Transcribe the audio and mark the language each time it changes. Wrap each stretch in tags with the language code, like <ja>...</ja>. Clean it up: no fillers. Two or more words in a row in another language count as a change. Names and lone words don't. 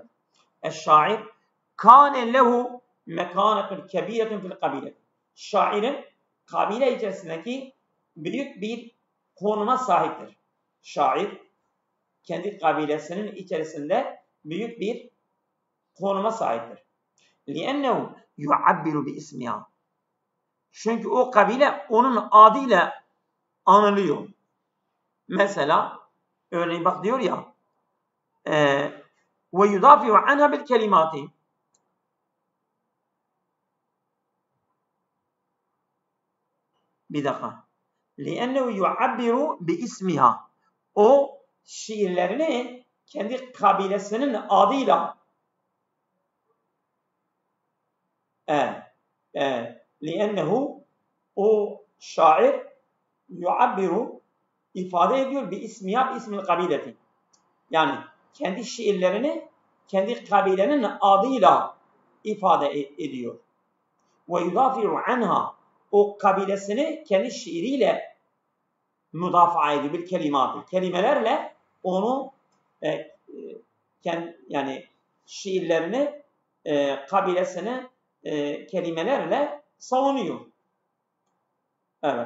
<ar>الشاعر كان له مكانة كبيرة في القبيلة.</ar> <tr>Şairin kabile içerisindeki büyük bir konuma sahiptir. Şair kendi kabilesinin içerisinde büyük bir konuma sahiptir.</tr> <ar>لِأَنَّهُ يُعَبِّرُ بِإِسْمِهَا.</ar> <tr>Çünkü o kabile onun adıyla anılıyor. Mesela örneğin bak diyor ya</tr> <ar>وَيُدَافِعُ عَنْهَا بِالْكَلِمَاتِ.</ar> <tr>Bir dakika.</tr> <ar>لِأَنَّهُ يُعَبِّرُ بِإِسْمِهَا.</ar> <tr>O şiirlerini kendi kabilesinin adıyla لِأَنَّهُ o şair yuabbiru ifade ediyor</tr> <ar>بِإِسْمِهَا بِإِسْمِ الْقَبِيلَةِ.</ar> <tr>Yani kendi şiirlerini kendi kabilenin adıyla ifade ediyor.</tr> <ar>وَيُدَافِعُ عَنْهَا.</ar> <tr>O kabilesini kendi şiiriyle müdafaa ediyor bir kelimatı. Kelimelerle onu yani şiirlerini kabilesini kelimelerle savunuyor. Evet.</tr>